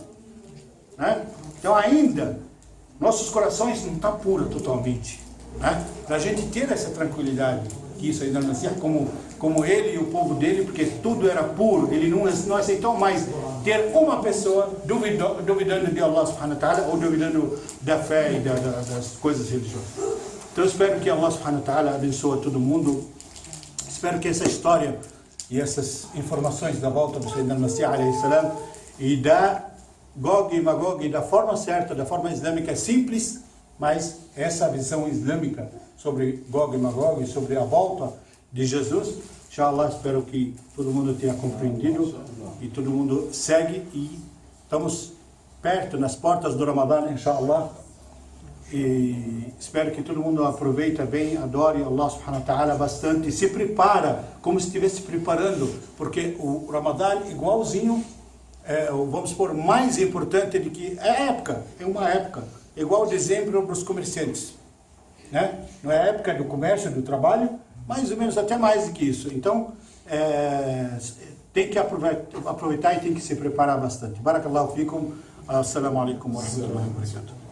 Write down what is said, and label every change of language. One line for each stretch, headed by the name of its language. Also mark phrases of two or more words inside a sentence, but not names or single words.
Portuguese: Né? Então ainda, nossos corações não estão puros totalmente. Né? Para a gente ter essa tranquilidade, que isso ainda não é como ele e o povo dele, porque tudo era puro, ele não aceitou mais ter uma pessoa duvidando de Allah
Arabic: سبحانه وتعالى
Portuguese: ou duvidando da fé e das coisas religiosas. Então eu espero que Allah
Arabic: سبحانه وتعالى
Portuguese: abençoe todo mundo. Espero que essa história e essas informações da volta do Sayyidina Masih
Arabic: عليه السلام
Portuguese: e da Gog e Magog da forma certa, da forma islâmica simples, mas essa visão islâmica sobre Gog e Magog, sobre a volta de Jesus, inshallah, espero que todo mundo tenha compreendido e todo mundo segue e estamos perto, nas portas do Ramadã, inshallah, e espero que todo mundo aproveita bem, adore Allah
Arabic: سبحانه وتعالى
Portuguese: bastante, se prepara como se estivesse preparando, porque o Ramadã igualzinho, vamos supor, mais importante do que é uma época, igual dezembro para os comerciantes, né? Não é a época do comércio, do trabalho, mais ou menos até mais do que isso. Então, tem que aproveitar e tem que se preparar bastante.
Arabic: بارك الله فيكم. السلام عليكم ورحمة الله وبركاته.